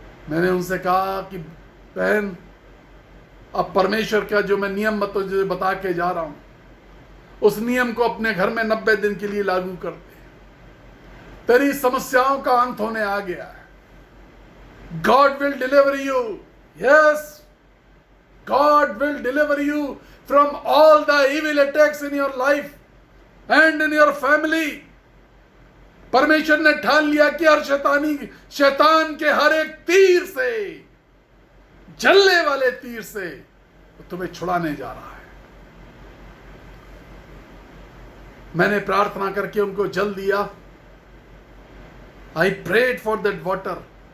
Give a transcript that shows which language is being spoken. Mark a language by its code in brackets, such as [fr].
[hi] मैंने उनसे कहा कि बहन, अब परमेश्वर का जो मैं नियम बता के जा रहा हूं, उस नियम को अपने घर में 90 दिन के लिए लागू कर दे। तेरी समस्याओं का अंत होने आ गया है। [en] God will deliver you. Yes, God will deliver you from all the evil attacks in your life and in your family. [hi] परमेश्वर ने ठान लिया कि हर शैतान के हर एक तीर से, जलने वाले तीर से वो तुम्हें छुड़ाने जा रहा है। मैंने प्रार्थना करके उनको जल दिया। [en] I prayed for that water.